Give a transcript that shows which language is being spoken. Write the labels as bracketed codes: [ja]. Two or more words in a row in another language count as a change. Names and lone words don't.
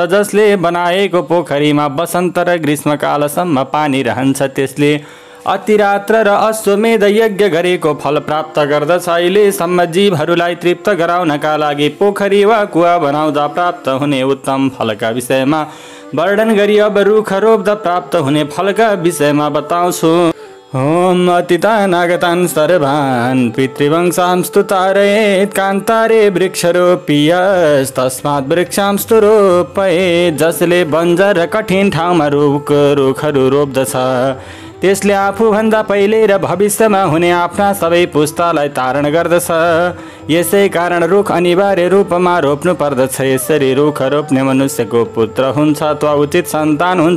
[ne] जसले बनाएको पोखरीमा वसन्त र ग्रीष्मकालसम्म पानी रहन्छ त्यसले अतिरात्र र अश्वमेध यज्ञ गरेको फल प्राप्त गर्दछ। अहिलेसम्म जीवहरूलाई तृप्त गराउनका लागि पोखरी वा कुवा बनाउँदा प्राप्त हुने उत्तम फलका विषयमा वर्णन गरी अब रुख रोप्दा प्राप्त हुने फलका विषयमा बताउँछु। [sa] ओम अतीतान् आगतान् सर्वान् पितृवंशांस्तु तारयेत् कान्तारे वृक्षरोपियस्तस्मात् वृक्षांस्तु रोपयेत्। [ne] जसले बन्जर कठिन ठाउँमा रुखहरू रोप्दछ त्यसले आफूभन्दा पहिले र भविष्यमा हुने आफ्ना सबै पुस्तालाई तारण गर्दछ। यसै कारण रुख अनिवार्य रूपमा रोप्नु पर्दछ। यसरी रुख रोप्ने मनुष्यको पुत्र हुन्छ अथवा उचित सन्तान हुन्छ।